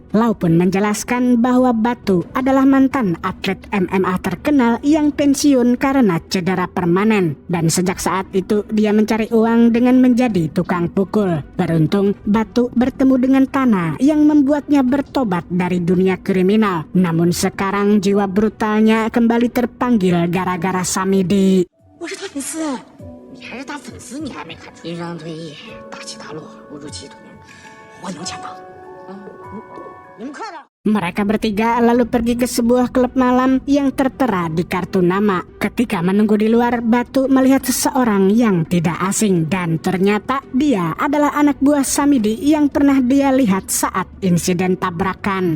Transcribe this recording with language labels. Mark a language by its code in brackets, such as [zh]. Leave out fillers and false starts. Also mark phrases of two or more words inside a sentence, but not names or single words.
[id] Lau pun menjelaskan bahwa Batu adalah mantan atlet MMA terkenal yang pensiun karena cedera permanen. Dan sejak saat itu, dia mencari uang dengan menjadi tukang pukul. Beruntung, Batu bertemu dengan Tana yang membuatnya bertobat dari dunia kriminal. Namun sekarang jiwa brutalnya kembali terpanggil gara-gara Samidi. [zh] 我是他粉丝，你还是他粉丝，你还没看出？因伤退役，大起大落，误入歧途，我能抢到。你们快点！ [id] Mereka bertiga lalu pergi ke sebuah klub malam yang tertera di kartu nama. Ketika menunggu di luar, Batu melihat seseorang yang tidak asing dan ternyata dia adalah anak buah Samidi yang pernah dia lihat saat insiden tabrakan.